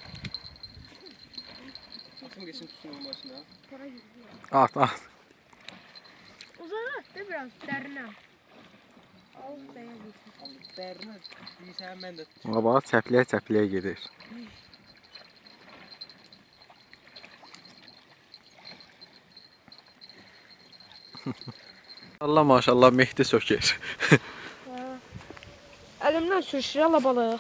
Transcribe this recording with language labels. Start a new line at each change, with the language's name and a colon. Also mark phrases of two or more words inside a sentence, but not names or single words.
Turkish: Atın geçin tutsun başına. Para gidiyor. At at. Uzat da biraz derine. Al beğendim.
Azerbaijani: Dərinə deyirsən mən də Baba çəpləyə gedir. Allah maşallah Mehdi sökür. Əlimdən sürüşür ala balıq.